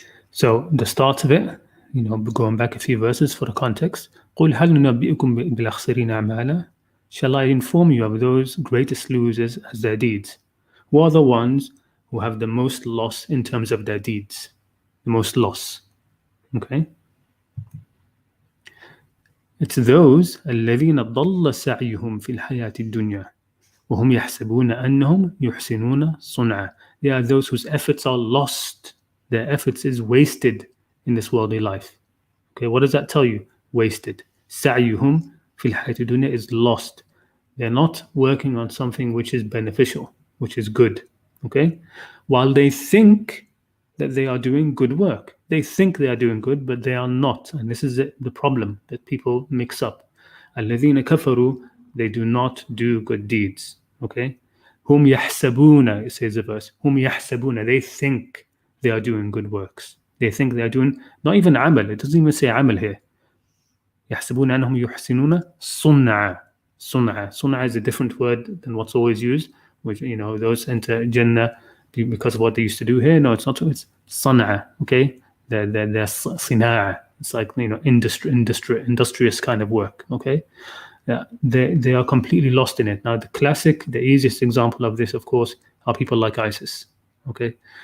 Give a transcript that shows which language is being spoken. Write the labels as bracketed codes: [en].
[en] So the start of it, going back a few verses for the context. [ar] قُلْ هَلْ نُنَبِّئُكُمْ بِالْأَخْسَرِينَ أَعْمَالًا. [en] Shall I inform you of those greatest losers as their deeds? Who are the ones who have the most loss in terms of their deeds? The most loss. Okay? It's those [ar] الذين ضل سعيهم في الحياة الدنيا وهم يحسبون أنهم يحسنون صنعا. [en] They are those whose efforts are lost. Their efforts is wasted in this worldly life. Okay, what does that tell you? Wasted. [ar] سعيهم في الحياة الدنيا [en] is lost. They're not working on something which is beneficial, which is good. Okay? While they think that they are doing good work. They think they are doing good, but they are not. And this is the problem that people mix up. [ar] الَّذِينَ كَفَرُوا, [en] they do not do good deeds. Okay? [ar] Hum يحسبون, [en] it says the verse. Hum يحسبون, they think they are doing good works. They think they are doing, not even amal, it doesn't even say amal here. [ar] يحسبون أنهم يحسنون صنعا. [en] Sun'a is a different word than what's always used, which, those enter Jannah because of what they used to do here. No, it's not true. It's Sun'a, okay? They're Sina'a. It's like, industrious kind of work, okay? Yeah, they are completely lost in it. Now, the easiest example of this, of course, are people like ISIS, okay?